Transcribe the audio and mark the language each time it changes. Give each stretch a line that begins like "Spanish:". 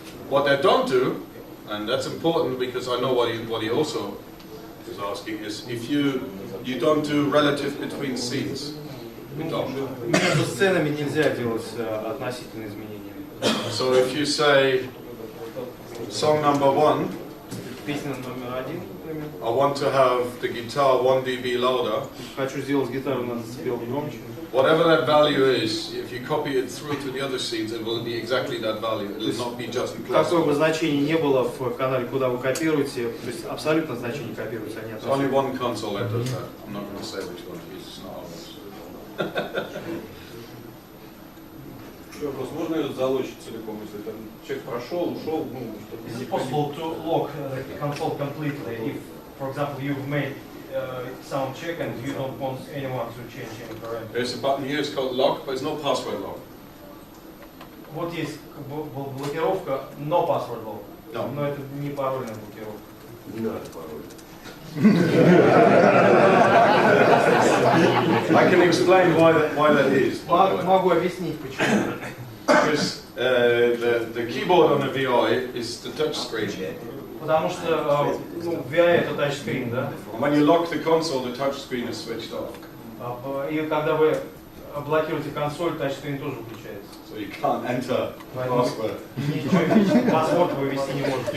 English: What they don't do, and that's important because I know what he also is asking, is if you don't do relative between scenes. You don't.
Russian: Между сценами нельзя делать относительные изменения.
English: So if you say song number 1,
Russian: песня номер 1, например.
English: I want to have the guitar 1 dB louder.
Russian: Хочу сделать гитару на децибел громче.
English: Whatever that value is, if you copy it through to the other scenes, it will be exactly that value. It will not be just in class.
Russian: Какое бы значение не было в канале, куда вы копируете, то есть абсолютно значение копируется, а не
English: There's only one console that does that. I'm not going to say which one it is. It's not ours.
Russian: Вопрос, можно ее залочить целиком, если там человек прошел, ушел, ну, чтобы...
English: Is it possible to lock the console completely if, for example, you've made sound check and you don't want anyone to change any parameters? There's a button here, it's called lock, but it's no password lock.
Russian: Вот есть блокировка,
English: no password lock, No.
Russian: но это не парольная блокировка. Не надо пароль.
English: I can explain why that is.
Russian: Могу объяснить почему.
English: Because the keyboard on the VI is the touch screen.
Russian: Потому что VI это тачскрин, да?
English: When you lock the console, the touch screen is switched off.
Russian: И когда вы блокируете консоль, тачскрин тоже выключается.
English: So you can't enter password.
Russian: Ничего, паспорт вы ввести не можете.